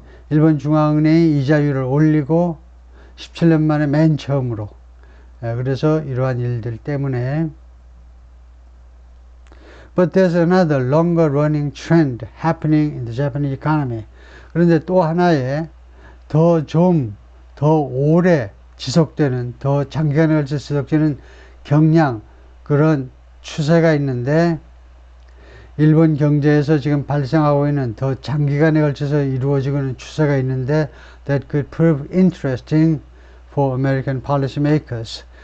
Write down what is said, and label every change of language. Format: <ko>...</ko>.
<ko>일본 중앙은행이 이자율을 올리고 17년 만에 맨 처음으로. 그래서 이러한 일들 때문에</ko> <en>But there's another longer running trend happening in the Japanese economy.</en> <ko>그런데 또 하나의 더 오래 지속되는, 더 장기간에 걸쳐 지속되는 경향, 그런 추세가 있는데, 일본 경제에서 지금 발생하고 있는 더 장기간에 걸쳐서 이루어지고 있는 추세가 있는데,</ko> <en>that could prove interesting for American policymakers.</en>